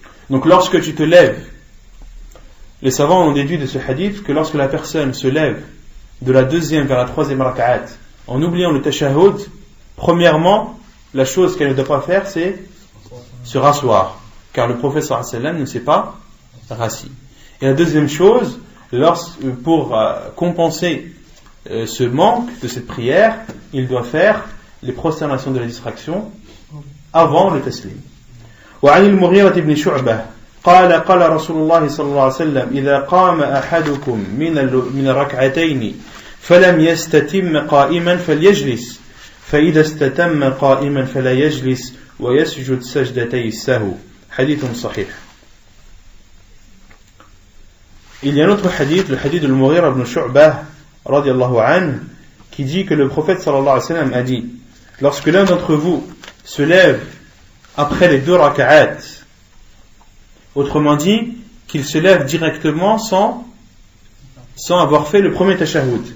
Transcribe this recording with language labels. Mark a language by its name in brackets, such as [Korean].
[French] Donc lorsque tu te lèves, les savants ont déduit de ce hadith que lorsque la personne se lève de la 2e vers la 3e rak'at en oubliant le tashahhud, premièrement, la chose qu'elle ne doit pas faire, c'est se rasseoir, car le prophète sallallahu alayhi wa sallam ne s'est pas rassis. Et la deuxième chose, pour compenser ce manque de cette prière, il doit faire les prosternations de la distraction avant le taslim. [Arabic] وعن المغيرة بن شعبة قال رسول الله صلى الله عليه وسلم إذا قام أحدكم من الركعتين فلم يستتم قائما فليجلس فإذا استتم قائما فلا يجلس ويسجد سجدتي السهو حديث صحيح. [French] Il y a un autre hadith, le hadith de Al-Mughira ibn Shu'bah radiyallahu anhu, qui dit que le prophète sallallahu alayhi wa sallam a dit: lorsque l'un d'entre vous se lève après les 2 rak'at, autrement dit, qu'il se lève directement sans avoir fait le premier tashahhud.